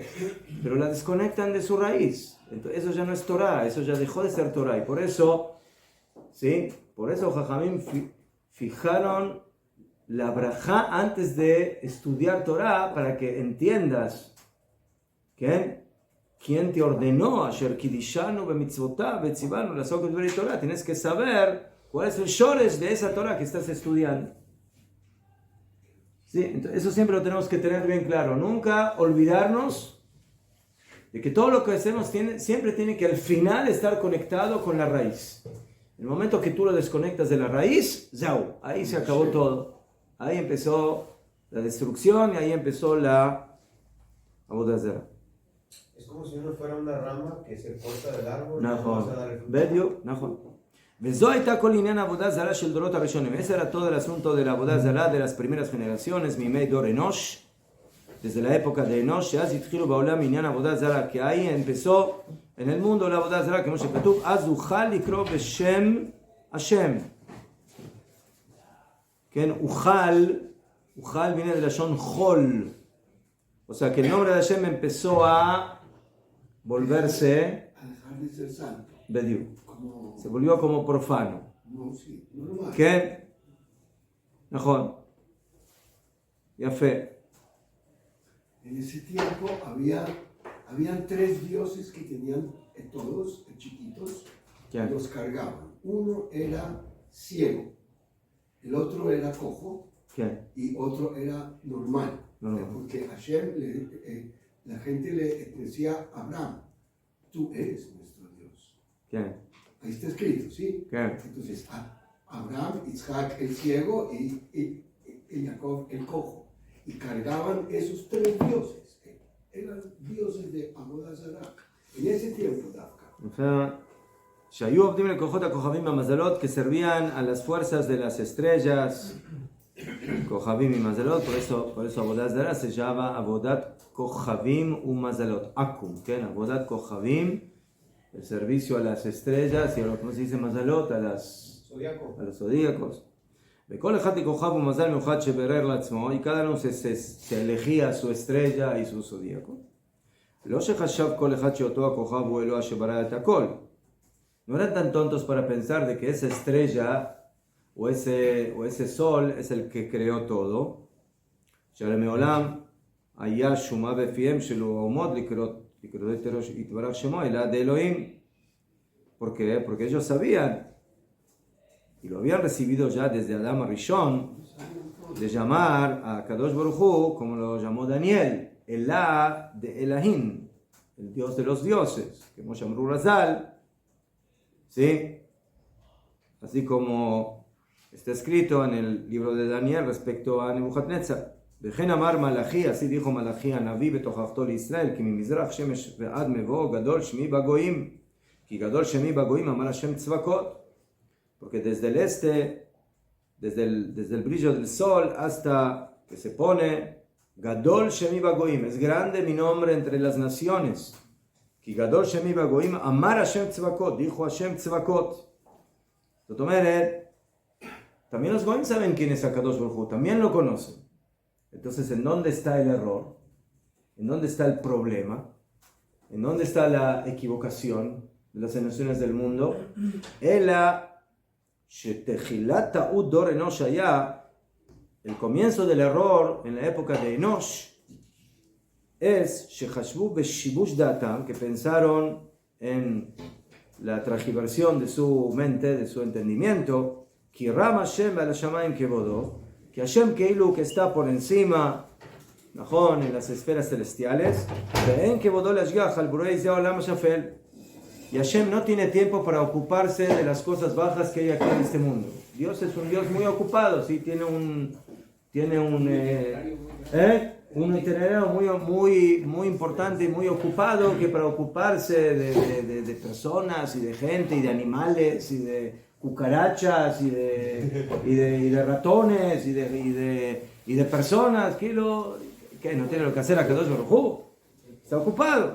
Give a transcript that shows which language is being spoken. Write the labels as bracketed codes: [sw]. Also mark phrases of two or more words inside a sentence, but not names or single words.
[es] Pero la desconectan de su raíz. Entonces, eso ya no es Torah, eso ya dejó de ser Torah. Y por eso, ¿sí? Por eso Jajamim fijaron la brajá antes de estudiar Torah para que entiendas quién te ordenó [he] אשר קדשנו במצוותיו וצונו לעסוק בדברי תורה. [es] Tienes que saber cuál es el shoresh de esa Torah que estás estudiando. ¿Sí? Entonces, eso siempre lo tenemos que tener bien claro. Nunca olvidarnos de que todo lo que hacemos siempre tiene que al final estar conectado con la raíz. En el momento que tú lo desconectas de la raíz, ¡zau! Ahí se acabó todo. Ahí empezó la destrucción y ahí empezó la [he] עבודה זרה. [es] Es como si uno fuera una rama que se corta del árbol. [he] נכון, בדיוק, נכון. וזו הייתה כל עניין עבודה זרה של דורות הראשונים. [es] Ese era todo el asunto de la [he] עבודה זרה [es] de las primeras generaciones, [he] מימי דור אנוש, [es] desde la época de [he] אנוש, שאז התחילו בעולם עניין עבודה זרה, [es] que ahí empezó en el mundo la [he] עבודה זרה, כמו שכתוב, אז אוכל לקרוא בשם השם. כן, אוכל [es] viene de [he] לשון חול. [es] O sea que el nombre de Hashem empezó a volverse A dejar de ser santo. bediú. Como, Se volvió como profano. no, sí, normal. ¿Qué? [he] נכון. יפה. [es] En ese tiempo habían 3 dioses que tenían todos chiquitos, ¿Qué? los cargaban. Uno era ciego, el otro era cojo ¿Qué? y otro era normal. Normal. Porque Hashem, la gente le decía a Abraham, tú eres nuestro Dios. ¿Qué? Ahí está escrito, ¿sí? ¿Qué? Entonces, Abraham, Isaac el ciego y Jacob el cojo. Y cargaban esos 3 dioses. Eran dioses de [he] עבודה זרה. [es] En ese tiempo, Dafka. [he] שהיו עובדים לכוחות הכוכבים והמזלות [es] que servían a las fuerzas de las estrellas, [he] כוכבים ומזלות, [es] por eso [he] עבודת זרה [es] se llama [he] עבודת כוכבים ומזלות, אקום, כן? עבודת כוכבים, [es] el servicio a las estrellas y a lo que se dice mazalot, a los zodíacos. [he] וכל אחד לכוכב ומזל מיוחד שברר לעצמו, [es] y cada uno se elegía su estrella y su zodíaco. [he] לא שחשב כל אחד שאותו הכוכב הוא אלוה שברא את הכל. [es] No eran tan tontos para pensar de que esa estrella o ese sol es el que creó todo. [he] שהרי מעולם היה שומה בפיהם של האומות לקרוא יתברך שמו אלא de Elohim. [es] ¿Por qué? Porque ellos sabían y lo habían recibido ya desde Adam Rishon de llamar a Kadosh Baruj Hu como lo llamó Daniel, [arc] אלה דאלהין, [es] el Dios de los dioses, que Moshe Amru Razal. ¿Sí? Así como está escrito en el libro de Daniel respecto a Nebuchadnezzar. [he] וכן אמר מלאכי, [es] así dijo [he] מלאכי הנביא בתוכחתו לישראל, כי ממזרח שמש ועד מבוא גדול שמי בגויים, כי גדול שמי בגויים אמר השם צבקות. [es] Porque desde el este, desde el brillo del sol hasta que se pone [he] גדול שמי בגויים, [es] es grande mi nombre entre las naciones. [he] כי גדול שמי בגויים אמר השם צבקות, dijo השם צבקות. זאת אומרת, [es] también los goyim saben quién es Akadosh Baruj Hu, también lo conocen. Entonces, ¿en dónde está el error? ¿En dónde está el problema? ¿En dónde está la equivocación de las naciones del mundo? [he] אלא שתחילת טעות דור אנוש [es] allá, el comienzo del error en la época de Enosh es [he] שחשבו בשיבוש דעתם, [es] que pensaron en la transgiversión de su mente, de su entendimiento, [he] כי רם השם על שמים כבודו, que Hashem Keilu, [es] que está por encima, Najón, en las esferas celestiales, y Hashem no tiene tiempo para ocuparse de las cosas bajas que hay aquí en este mundo. Dios es un Dios muy ocupado, ¿sí? Tiene un itinerario muy importante y muy ocupado, que para ocuparse de personas y de gente y de animales y de cucarachas y de ratones y de personas, que no tiene lo que hacer a Kadosh Baruj Hu, está ocupado.